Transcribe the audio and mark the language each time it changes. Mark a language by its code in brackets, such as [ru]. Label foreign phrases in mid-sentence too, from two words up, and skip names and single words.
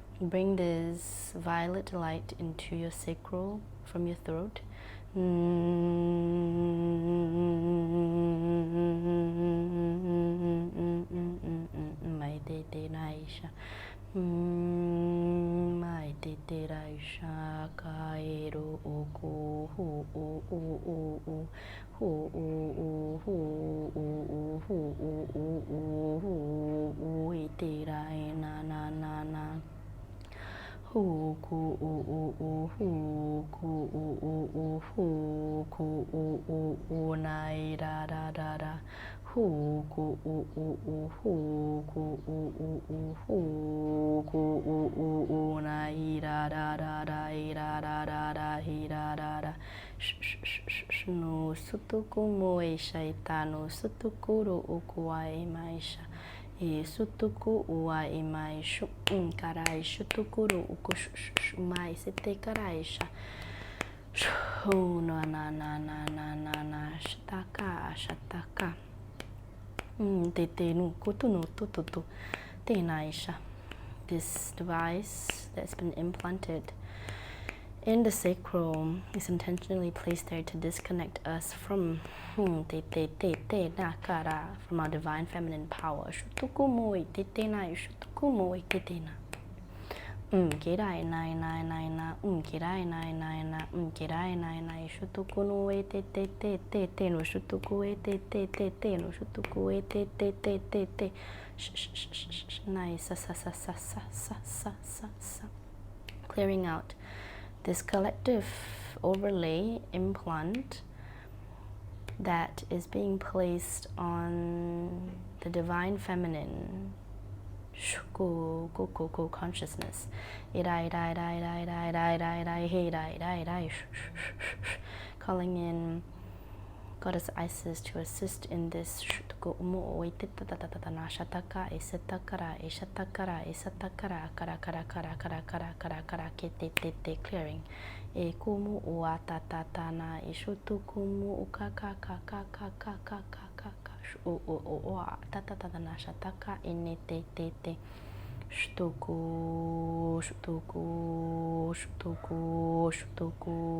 [en] bring this violet light into your sacral from your throat. Mai te te raisha, mai te te raisha, kaero oku hu u u u u hu u u hu u u hu u u hu u te rai na na na na. Hu ku u u u hu ku u u u hu ku u u u nai da da da da. Hu ku u u u hu ku u u u hu ku u u u nai da da da da da da da da da da da. No sutuku moe shaitano sutuku ro okuai maisha. E sutuku ua e mai shu karai shutukuru uku mai sete karaisha shu na na na na na na na shataka shataka te te nu kutu no tututu te naisha. This device that's been implanted in the sacral is intentionally placed there to disconnect us from from our divine feminine power. Kirai nai nai nai na kirai nai nai na kirai nai nai shutuku no e te te te te te no shutuku e te te te te no shutuku e te te te te te nai sa sa sa sa sa sa sa sa sa. Clearing out this collective overlay implant that is being placed on the divine feminine consciousness. Calling in Goddess Isis to assist in this clearing. E kumu ua tatatana e shutukumu ukaka kaka kaka kaka kaka o tatatana shataka ine te te te shutuku shutuku shutuku shutuku.